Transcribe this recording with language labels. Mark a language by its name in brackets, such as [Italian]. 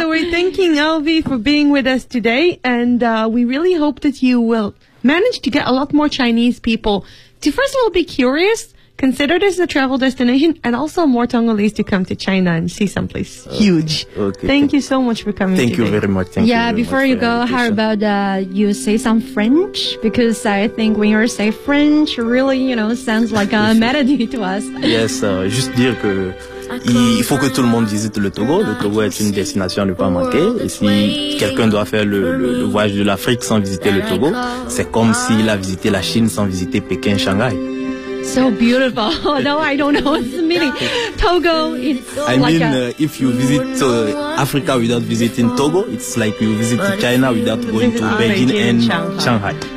[English] So we're thanking Alvi for being with us today, and we really hope that you will manage to get a lot more Chinese people to first of all be curious, consider this a travel destination, and also more Togolese to come to China and see someplace huge. Okay. Thank you so much for coming. Thank you very much. How about you say some French? Because I think when you say French, really, you know, sounds like a melody to us. [French] Yes, juste dire que il faut que tout le monde visite le Togo. Le Togo est une destination à ne pas manquer. Et si quelqu'un doit faire le voyage de l'Afrique sans visiter le Togo, c'est comme s'il a visité la Chine sans visiter Pékin, Shanghai. [English] So beautiful. Although I don't know what it's meaning. Togo, it's If you visit Africa without visiting Togo, it's like you visit China without going to Beijing and Shanghai.